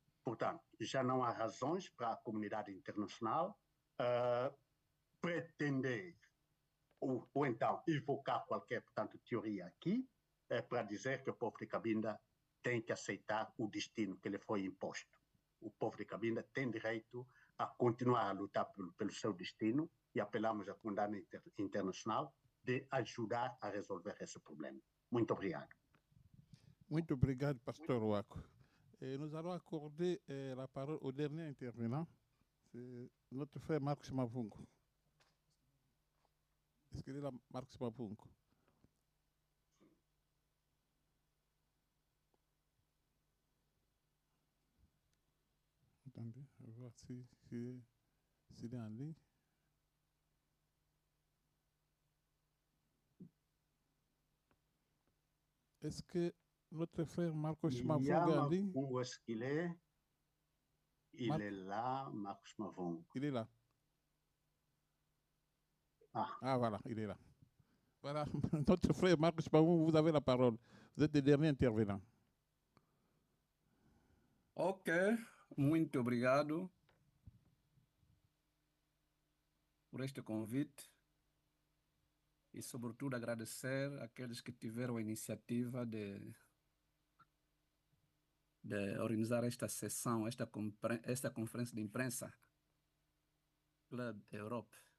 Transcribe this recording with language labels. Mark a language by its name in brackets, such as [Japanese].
[Portuguese] Portanto, já não há razões para a comunidade internacional pretender ou então evocar qualquer, portanto, teoria aqui para dizer que o povo de Cabinda tem que aceitar o destino que lhe foi imposto. O povo de Cabinda tem direito a continuar a lutar pelo seu destino e apelamos à comunidade internacional de ajudar a resolver esse problema. Muito obrigado. Muito obrigado, pasteur Ouako. [French] Nous allons accorder la parole au dernier intervenant, c'est notre frère Marcos Mavungo. Est-ce qu'il est là, Marcos Mavungo? Attendez, on va voir s'il est en ligne. Est-ce que notre frère Marcos Mavungo est en ligne? Où est-ce qu'il est? Il est là, Marcos Mavungo. Il est là. Ah, voilà, il est là. Voilà, notre frère Marcos Mavungo, vous avez la parole. Vous êtes le dernier intervenant. [Portuguese] Ok, muito obrigado por este convite e, sobretudo, agradecer àqueles que tiveram a iniciativa de organizar esta sessão, esta conferência de imprensa Club Europe.